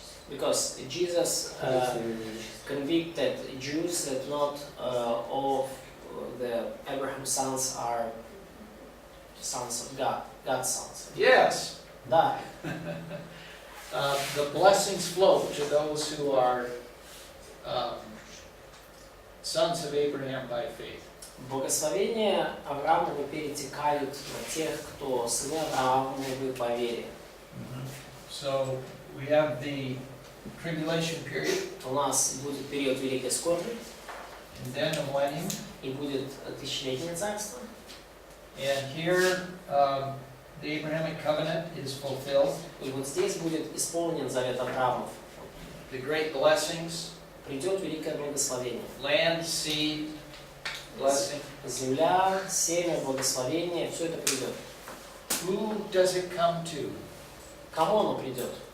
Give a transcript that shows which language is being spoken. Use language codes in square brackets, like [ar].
[en] Because Jesus convicted Jews that not all the Abraham's sons are sons of God, God's sons. Yes. [ru] Да. [en] The blessings flow to those who are sons of Abraham by faith. [ru] Благословения Авраамовы перетекают на тех, кто сыны Авраамовы по вере. [en] So we have the tribulation period, [ru] У нас будет период Великой Скорби, [en] and then the millennium. [ru] и будет тысячелетнее царство. [en] And here, the Abrahamic covenant is fulfilled. [ru] И вот здесь будет исполнен завет Авраамов. [en] The great blessings, [ru] Придет великое благословение. [en] land, seed, blessing. [ru] Земля, семя, благословение, все это придет. [en] Who does it come to? [ru] Кому оно придет?